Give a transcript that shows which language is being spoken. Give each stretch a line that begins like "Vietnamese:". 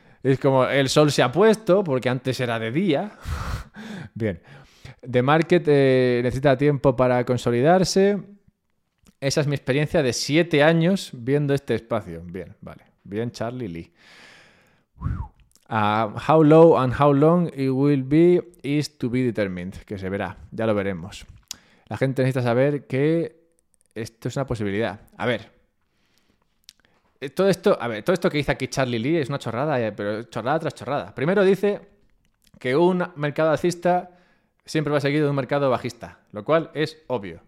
Spanish: Es como el sol se ha puesto porque antes era de día. Bien.
English: The market
Spanish: necesita tiempo para consolidarse. Esa es mi experiencia de 7 años viendo este espacio. Bien, vale. Bien, Charlie Lee.
English: How low and how long it will be is to be determined.
Spanish: Que se verá. Ya lo veremos. La gente necesita saber que esto es una posibilidad. A ver. Todo esto que dice aquí Charlie Lee es una chorrada, pero chorrada tras chorrada. Primero dice que un mercado alcista siempre va seguido de un mercado bajista, lo cual es obvio.